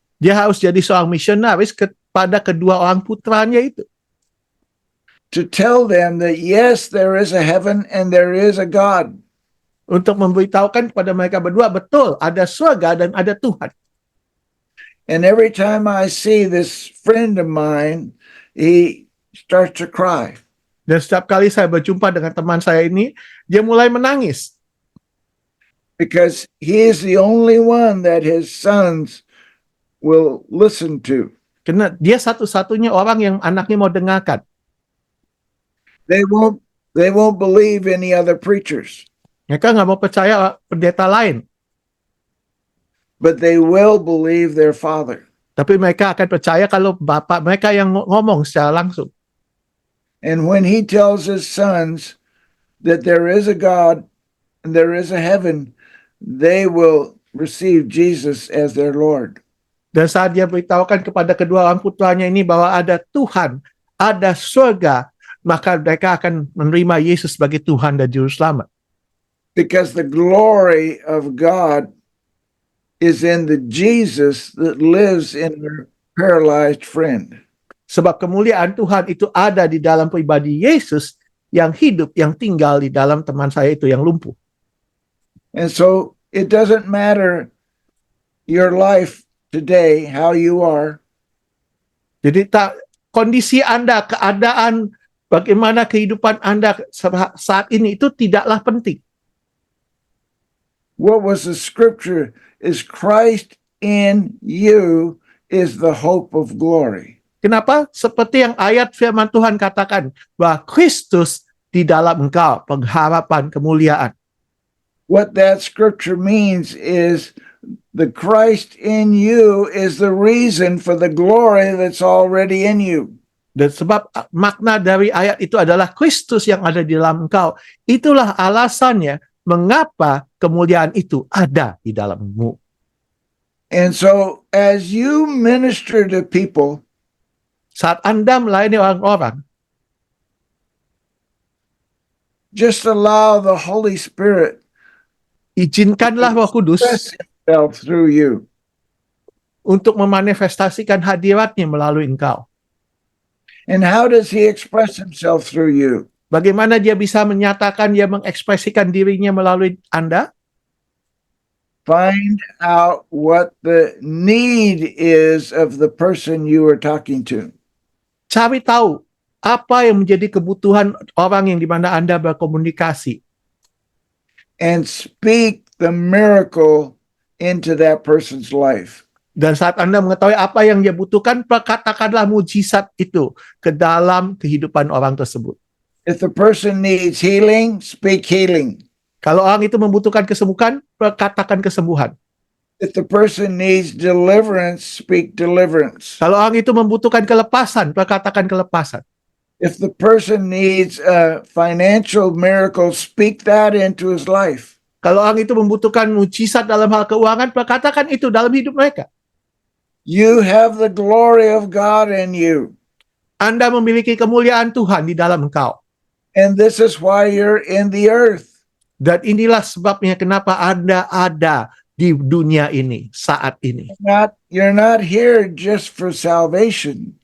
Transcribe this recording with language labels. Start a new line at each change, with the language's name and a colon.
Indonesian: Dia harus jadi seorang misionaris kepada kedua orang putranya itu.
English: To tell them that yes, there is a heaven and there is a God.
Indonesian: Untuk memberitahukan kepada mereka berdua, betul, ada surga dan ada Tuhan.
English: And every time I see this friend of mine, he starts to cry.
Indonesian: Dan setiap kali saya berjumpa dengan teman saya ini, dia mulai menangis.
English: Because he is the only one that his sons will listen to.
Indonesian: Karena dia satu-satunya orang yang anaknya mau dengarkan.
English: They won't believe any other preachers,
Indonesian: Mereka nggak mau percaya pendeta lain.
English: but they will believe their father.
Indonesian: Tapi mereka akan percaya kalau bapak mereka yang ngomong secara langsung.
English: And when he tells his sons that there is a God and there is a heaven, they will receive Jesus as their Lord.
Indonesian: Dan saat dia beritahukan kepada kedua orang putranya ini bahwa ada Tuhan, ada surga, maka mereka akan menerima Yesus sebagai Tuhan dan Juru Selamat.
English: Because the glory of God is in the Jesus that lives in their paralyzed friend.
Indonesian: Sebab kemuliaan Tuhan itu ada di dalam pribadi Yesus yang hidup, yang tinggal di dalam teman saya itu yang lumpuh.
English: And so it doesn't matter your life today, how you are.
Indonesian: Jadi kondisi Anda, keadaan, bagaimana kehidupan Anda saat ini itu tidaklah penting.
English: What was the scripture is Christ in you is the hope of glory.
Indonesian: Kenapa? Seperti yang ayat firman Tuhan katakan, bahwa Kristus di dalam engkau, pengharapan kemuliaan.
English: What that scripture means is the Christ in you is the reason for the glory that's already in you.
Indonesian: Dan sebab makna dari ayat itu adalah Kristus yang ada di dalam engkau. Itulah alasannya mengapa kemuliaan itu ada di dalammu.
English: And so as you minister to people,
Indonesian: Saat Anda melayani orang-orang,
English: just allow the Holy Spirit
Indonesian: izinkanlah Roh Kudus
English: express himself through you.
Indonesian: untuk memanifestasikan hadiratnya melalui engkau.
English: And how does he express himself through you?
Indonesian: Bagaimana dia bisa menyatakan, dia mengekspresikan dirinya melalui Anda?
English: Find out what the need is of the person you are talking to.
Indonesian: Cari tahu apa yang menjadi kebutuhan orang yang di mana Anda berkomunikasi.
English: And speak the miracle into that person's life.
Indonesian: Dan saat Anda mengetahui apa yang dia butuhkan, katakanlah mujizat itu ke dalam kehidupan orang tersebut.
English: If the person needs healing, speak healing.
Indonesian: Kalau orang itu membutuhkan kesembuhan, katakan kesembuhan.
English: If the person needs deliverance, speak deliverance.
Indonesian: Kalau orang itu membutuhkan kelepasan, katakan kelepasan.
English: If the person needs a financial miracle, speak that into his life.
Indonesian: Kalau orang itu membutuhkan mujizat dalam hal keuangan, katakan itu dalam hidup mereka.
English: You have the glory of God in you.
Indonesian: Anda memiliki kemuliaan Tuhan di dalam engkau.
English: And this is why you're in the earth.
Indonesian: Dan inilah sebabnya kenapa Anda ada di dunia ini, saat ini.
English: You're not here just for salvation.